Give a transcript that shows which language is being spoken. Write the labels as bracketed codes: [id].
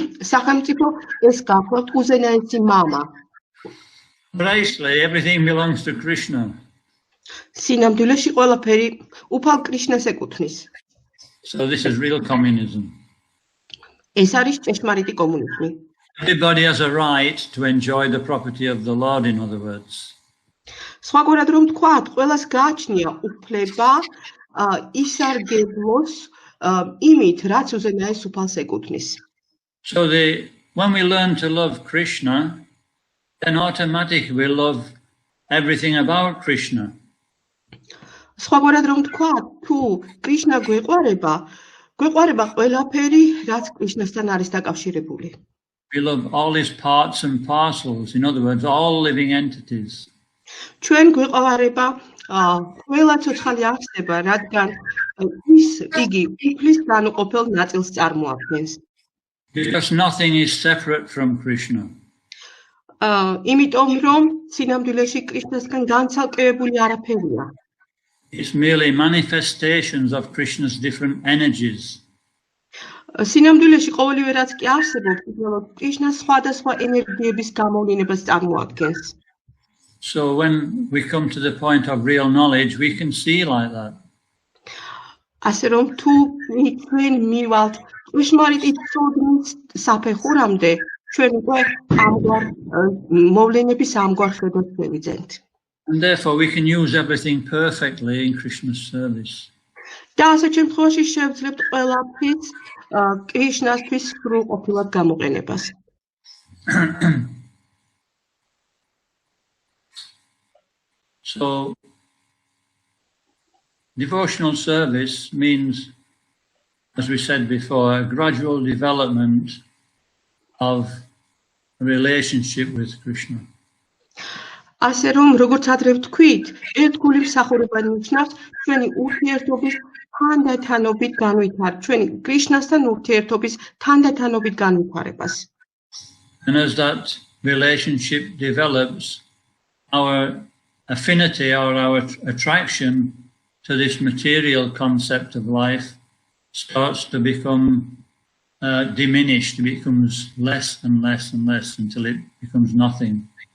[ka] სახელმწიფო ეს გახლავთ უზენაესი მამა. [en] Precisely, everything belongs to Krishna. [ka] სინამდვილეში ყველაფერი უფალ კრიშნას ეკუთვნის. [en] So this is real communism. [ka] ეს არის ჭეშმარიტი კომუნიზმი. [en] Everybody has a right to enjoy the property of the Lord, in other words. [ka] სხვაგვარად რომ თქვათ, ყველას გააჩნია უფლება ისარგებლოს იმით, რაც უზენაეს უფალს ეკუთვნის. [en] So when we learn to love Krishna, then automatically we love everything about Krishna. [ka] სხვაგვარად რომ თქვა, თუ კრიშნა გვეყვარება ყველაფერი, რაც კრიშნასთან არის დაკავშირებული. [en] We love all his parts and parcels, in other words, all living entities. [ka] ჩვენ გვეყვარება ყველა ცოცხალი არსება, რადგან იგი უფლის განუყოფელ ნაწილს წარმოადგენს. [en] Because nothing is separate from Krishna. [ka] იმიტომ რომ სინამდვილეში კრიშნასგან განცალკევებული არაფერია. [en] It's merely manifestations of Krishna's different energies. [ka] სინამდვილეში ყოველივე რაც კი არსებობს, უბრალოდ კრიშნას სხვადასხვა ენერგიების გამოვლენებას წარმოადგენს. [en] So when we come to the point of real knowledge, we can see like that. [ka] ასე რომ თუ ჩვენ მივალთ უშმარიტი ცოდნის საფეხურამდე, ჩვენ უკვე ამგვარ მოვლენების ამგვარ ხედვას შევიძენთ. [en] And therefore we can use everything perfectly in Krishna's service. [ka] და ასეთ შემთხვევაში შევძლებთ ყველაფრის კრიშნასთვის სრულყოფილად გამოყენებას. [en] So devotional service means, as we said before, a gradual development of a relationship with Krishna. [ka] ასე რომ როგორც ადრე ვთქვით, ერთგული მსახურება ნიშნავს ჩვენი ურთიერთობის თანდათანობით განვითარებას, ჩვენი კრიშნასთან ურთიერთობის თანდათანობით განვითარებას. [en] And as that relationship develops, our affinity or our attraction to this material concept of life starts to become diminished, becomes less and less and less until it becomes nothing.